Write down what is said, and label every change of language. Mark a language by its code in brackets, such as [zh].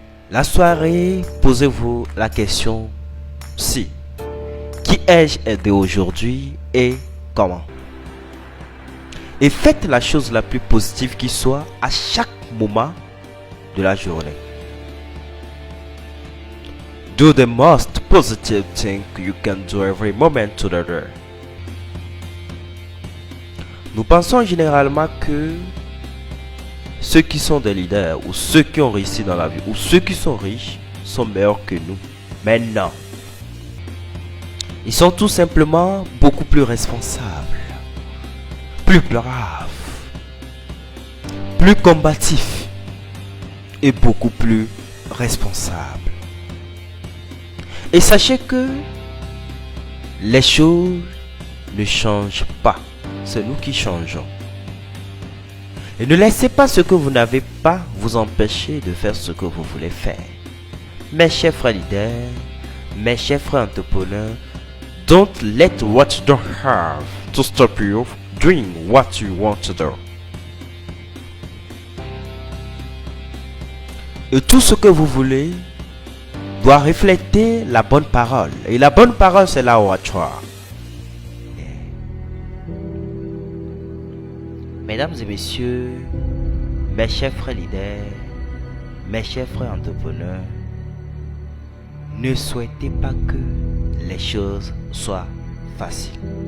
[fr] La soirée, posez-vous la question si: qui ai-je aidé aujourd'hui et comment? Et faites la chose la plus positive qui soit à chaque moment de la journée. [en] Do the most positive thing you can do every moment to the day. [fr] Nous pensons généralement que ceux qui sont des leaders ou ceux qui ont réussi dans la vie ou ceux qui sont riches sont meilleurs que nous. Mais non. Ils sont tout simplement beaucoup plus responsables, plus braves, plus combatifs et beaucoup plus responsables. Et sachez que les choses ne changent pas. C'est nous qui changeons. Et ne laissez pas ce que vous n'avez pas vous empêcher de faire ce que vous voulez faire. Mes chers frères leaders, mes chers frères entrepreneurs, [en] don't let what you don't have to stop you doing what you want to do. [fr] Et tout ce que vous voulez doit refléter la bonne parole. Et la bonne parole, c'est la oratoire. Mesdames et messieurs, mes chers frères leaders, mes chers frères entrepreneurs, ne souhaitez pas que les choses soient faciles.